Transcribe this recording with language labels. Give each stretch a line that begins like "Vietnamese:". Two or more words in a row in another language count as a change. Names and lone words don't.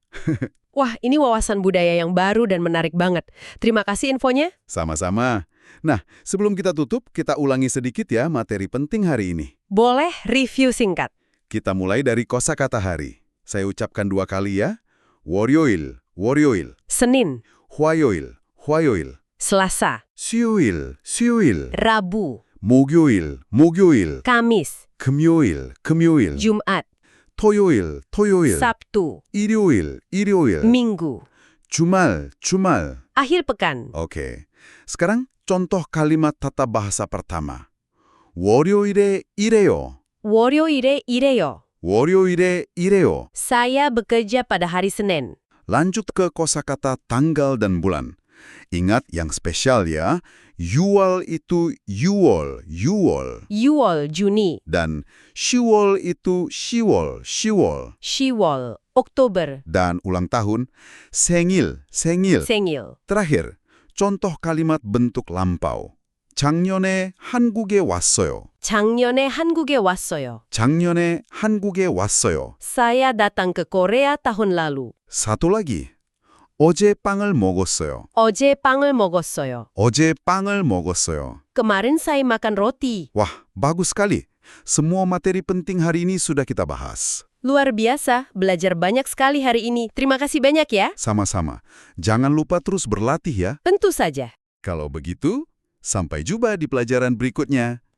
Indonesian: Wah, ini wawasan budaya yang baru dan menarik banget. Terima kasih infonya. Sama-sama. Nah, sebelum kita tutup, kita ulangi sedikit ya materi penting hari ini. Boleh review singkat. Kita mulai dari kosakata hari. Saya ucapkan 2 kali ya.
Korean: 월요일, 월요일.
Indonesian: Senin,
Korean: 화요일, 화요일.
Indonesian: Selasa,
Korean: 수요일, 수요일.
Indonesian: Rabu,
Korean: 목요일, 목요일.
Indonesian: Kamis,
Korean: 금요일, 금요일.
Indonesian: Jumat,
Korean: 토요일, 토요일.
Indonesian: Sabtu,
Korean: 일요일, 일요일.
Indonesian: Minggu.
Korean: 주말, 주말.
Indonesian: Akhir pekan. Oke. Sekarang contoh kalimat tata bahasa pertama.
Korean: 월요일에 일해요. 월요일에 일해요. 월요일에 일해요.
Indonesian: Saya bekerja pada hari Senin. Lanjut ke kosakata tanggal dan bulan. Ingat yang spesial ya. Yual itu yuol, yuol. 6월, Juni. Dan Shiwol itu Shiwol, Shiwol. 10월, Oktober. Dan ulang tahun,
Korean: 생일, 생일. Sengil.
Indonesian: Terakhir, contoh kalimat bentuk lampau.
Korean: 작년에 한국에 왔어요. 작년에 한국에 왔어요. 작년에 한국에 왔어요.
Indonesian: Saya datang ke Korea tahun lalu. Satu lagi.
Korean: 어제 빵을 먹었어요. 어제 빵을 먹었어요. 어제 빵을 먹었어요.
Indonesian: Kemarin saya makan roti. Wah, bagus sekali. Semua materi penting hari ini sudah kita bahas. Luar biasa, belajar banyak sekali hari ini. Terima kasih banyak ya. Sama-sama. Jangan lupa terus berlatih ya. Tentu saja. Kalau begitu, sampai jumpa di pelajaran berikutnya.